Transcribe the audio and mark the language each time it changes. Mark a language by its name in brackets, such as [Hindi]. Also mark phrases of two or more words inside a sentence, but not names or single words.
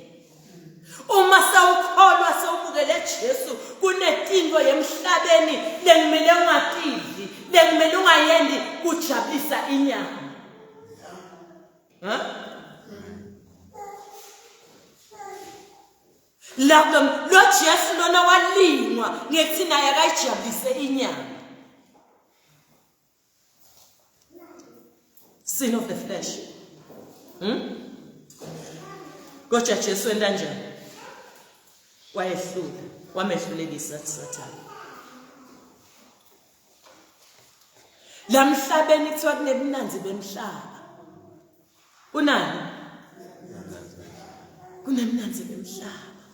[Swati] Uma sawukholwa sawubukele Jesu kunetinto yemhlabeni lengimele ungatidli lengimele ungayendi kujabulisa inyama. Lapho lo Jesu lona walingwa ngekuthina yakayijabulise inyama. [English] Sin of the flesh. [Swati] Kodwa Jesu enda njani? Wayehlula, wamehlulekisa Sathane. La mhlabeni kuthiwa kunebunanzi bemhlaba. Kunani? Kunebunanzi bemhlaba.